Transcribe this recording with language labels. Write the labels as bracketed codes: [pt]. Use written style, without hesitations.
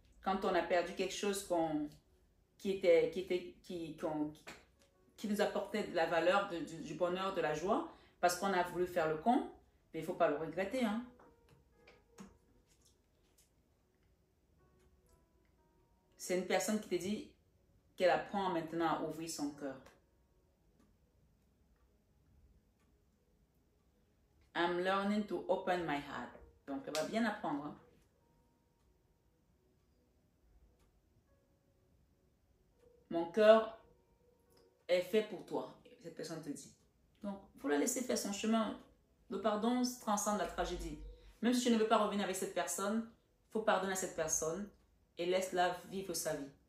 [fr] Quand on a perdu quelque chose qui nous apportait de la valeur, du bonheur, de la joie, parce qu'on a voulu faire le con, mais il ne faut pas le regretter. Hein? C'est une personne qui te dit qu'elle apprend maintenant à ouvrir son cœur. [en] I'm learning to open my heart. [fr] Donc, elle va bien apprendre. Hein. Mon cœur est fait pour toi, cette personne te dit. Donc, il faut la laisser faire son chemin. Le pardon transcende la tragédie. Même si tu ne veux pas revenir avec cette personne, il faut pardonner à cette personne et laisse-la vivre sa vie.